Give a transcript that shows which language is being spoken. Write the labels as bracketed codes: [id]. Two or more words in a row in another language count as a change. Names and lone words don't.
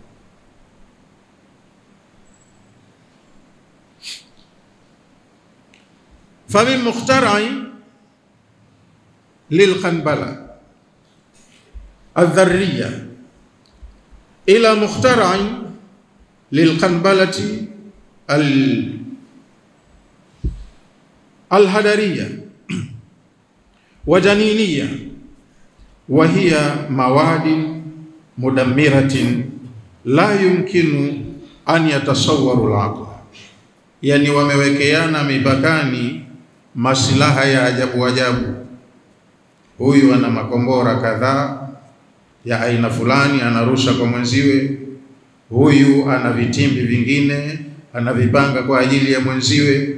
[ar] فمن مخترعي للقنبلة الذرية إلى مخترعي للقنبلة الهدرية وجنينية، وهي مواد مدمرة لا يمكن أن يتصور العقل. [sw] يعني wamewekeana mipakani masilaha ya ajabu ajabu. Huyu ana makombora kadhaa ya aina fulani anarusha kwa mwenziwe, huyu ana vitimbi vingine anavipanga kwa ajili ya mwenziwe.